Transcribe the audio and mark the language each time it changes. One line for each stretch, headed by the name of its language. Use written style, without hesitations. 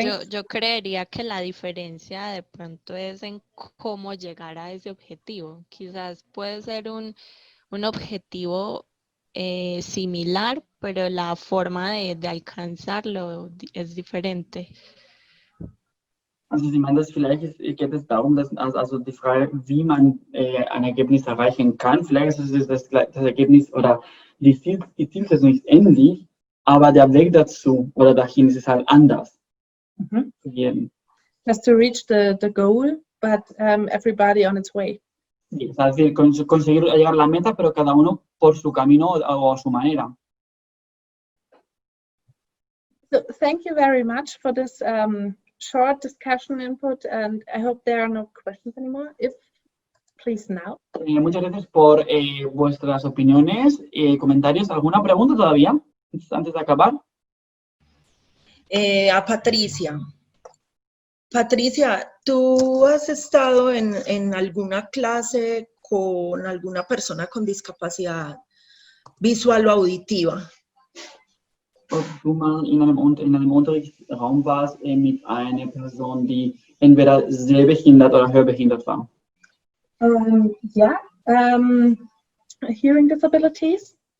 Spanish: Yo creería que la diferencia de pronto es en cómo llegar a ese objetivo. Quizás puede ser un objetivo similar, pero la forma de alcanzarlo es diferente.
German: Also Sie meinen, dass vielleicht geht es darum, dass also die Frage, wie man ein Ergebnis erreichen kann, vielleicht ist es das Ergebnis oder die Zielsetzung ist ähnlich, aber der Weg dazu oder dahin ist es halt anders.
English: Just to reach the goal, but everybody on its way.
Spanish: Sí, es decir, conseguir llegar a la meta, pero cada uno por su camino o a su manera.
English: So thank you very much for this short discussion input, and I hope there are no questions anymore. If, please now.
Spanish: Muchas gracias por vuestras opiniones y comentarios. ¿Alguna pregunta todavía antes de acabar? A Patricia. Patricia, ¿tú has estado en alguna clase con alguna persona con discapacidad visual o auditiva?
German: Ob du mal in einem Unterrichtsraum warst mit einer Person, die entweder sehbehindert oder hörbehindert war?
English: Yeah, hearing disabilities.